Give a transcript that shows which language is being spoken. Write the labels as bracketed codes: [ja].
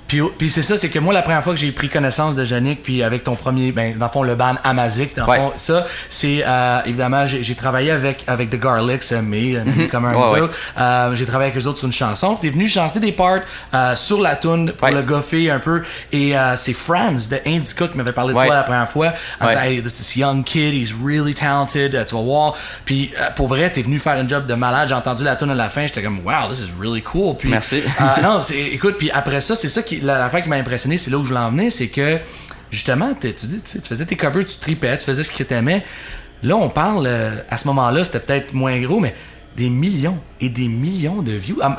[fr] Puis c'est ça, c'est que moi, la première fois que j'ai pris connaissance de Yannick, puis avec ton premier, dans le fond, le band Amazic, dans le fond, ça, c'est, évidemment, j'ai travaillé avec The Garlics, comme un autre. J'ai travaillé avec eux autres sur une chanson. T'es venu chanter des parts sur la tune pour le goffer un peu. Et c'est Franz de Indica qui m'avait parlé de toi la première fois. [en] Hey, this is young kid, he's really talented, [fr] tu vas voir. Puis pour vrai, t'es venu faire un job de malade. J'ai entendu la tune à la fin, j'étais comme wow, [en] this is really cool. [fr] Puis, merci. Non, écoute, puis après ça, c'est ça qui l'affaire qui m'a impressionné, c'est là où je voulais en venir, c'est que justement, tu faisais tes covers, tu tripais, tu faisais ce que t'aimais. Là, on parle, à ce moment-là, c'était peut-être moins gros, mais des millions et des millions de views.